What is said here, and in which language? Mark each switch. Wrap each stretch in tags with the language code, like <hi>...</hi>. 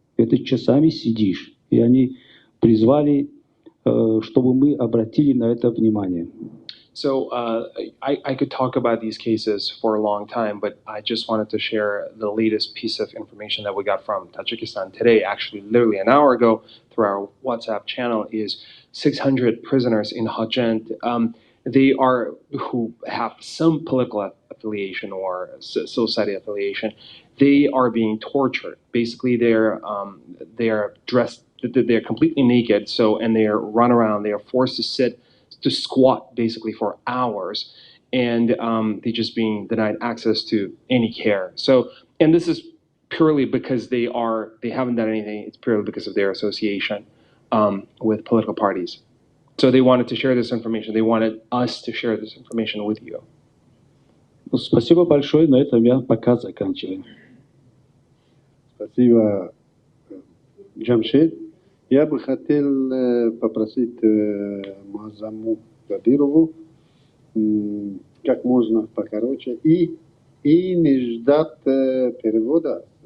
<ru>Это часами сидишь. И они призвали, чтобы мы обратили на это внимание.</ru> <en>So I could talk about these cases for a long time, but I just wanted to share the latest piece of information that we got from Tajikistan today, actually literally an hour ago through our WhatsApp channel, is 600 prisoners in Hajjand. They are who have some political affiliation or society affiliation. They are being tortured. Basically, they are dressed. They're completely naked. And they are run around. They are forced to squat basically for hours, and they're just being denied access to any care. And this is purely because they haven't done anything. It's purely because of their association with political parties. So they wanted to share this information. They wanted us to share this information with you.</en> <ru>Спасибо большое. На этом я пока заканчиваю. Спасибо, Джамшед. Я бы хотел попросить Муаззаму Кадирову как можно покороче и не ждать перевода.</ru>